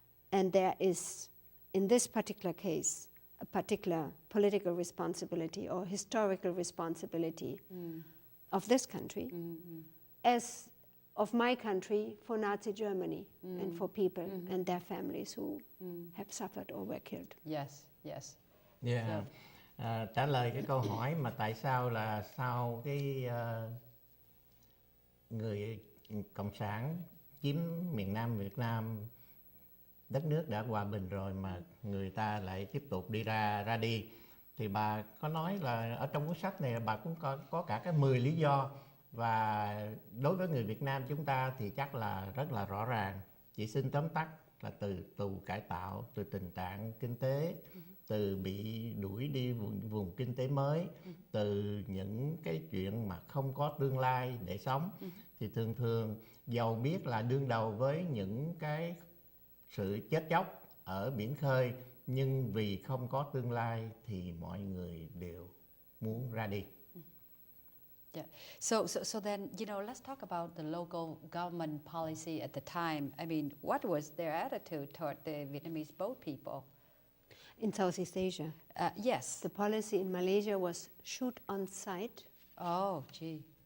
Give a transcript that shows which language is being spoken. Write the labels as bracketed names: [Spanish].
[English] and there is, in this particular case, a particular political responsibility or historical responsibility of this country, as of my country for Nazi Germany and for people and their families who have suffered or were killed. Yes. Yes. Yeah. [Vietnamese] Trả lời cái câu hỏi mà tại sao là sau cái người Cộng sản chiếm miền Nam Việt Nam, đất nước đã hòa bình rồi mà người ta lại tiếp tục ra đi, thì bà có nói là ở trong cuốn sách này bà cũng có cả cái 10 lý do, và đối với người Việt Nam chúng ta thì chắc là rất là rõ ràng. Chỉ xin tóm tắt là từ tù cải tạo, từ tình trạng kinh tế, từ bị đuổi đi vùng kinh tế mới, từ những cái chuyện mà không có tương lai để sống, thì thường dầu biết là đương đầu với những cái sự chết chóc ở biển khơi, nhưng vì không có tương lai thì mọi người đều muốn ra đi. [English] Yeah. So then, let's talk about the local government policy at the time. I mean, what was their attitude toward the Vietnamese boat people? In Southeast Asia, Yes. the policy in Malaysia was shoot on sight Oh, gee.